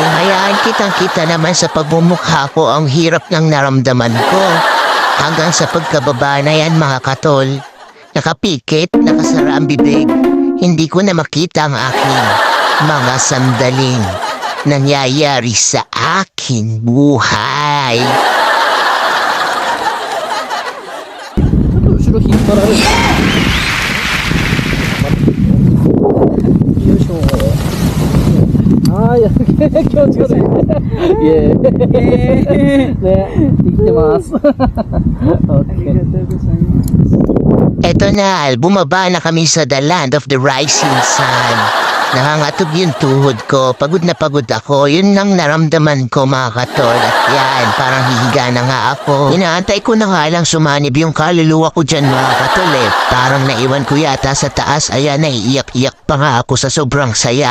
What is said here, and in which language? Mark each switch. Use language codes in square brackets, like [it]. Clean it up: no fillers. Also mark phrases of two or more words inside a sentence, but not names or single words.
[tl] Hayaan kitang-kita naman sa pagmumukha ko ang hirap ng naramdaman ko. Hanggang sa pagkababa na yan, mga katol. Nakapikit, nakasara ang bibig. Hindi ko na makita ang aking mga sandaling nangyayari sa aking buhay. [ja] 後ろ引っ張られる。よいしょ。あー、いや、気持ち悪い。イエーイ。ね、生きてます。オッケー。 [tl] Eto na, bumaba na kami sa [en] the land of the rising sun. [tl] Nangangatog yung tuhod ko, pagod na pagod ako, yun ang naramdaman ko mga katol. At yan, parang hihiga na nga ako. Inaantay ko na nga lang sumanib yung kaluluwa ko dyan mga katol eh. Parang naiwan ko yata sa taas, ayan, naiiyak-iyak pa nga ako sa sobrang saya.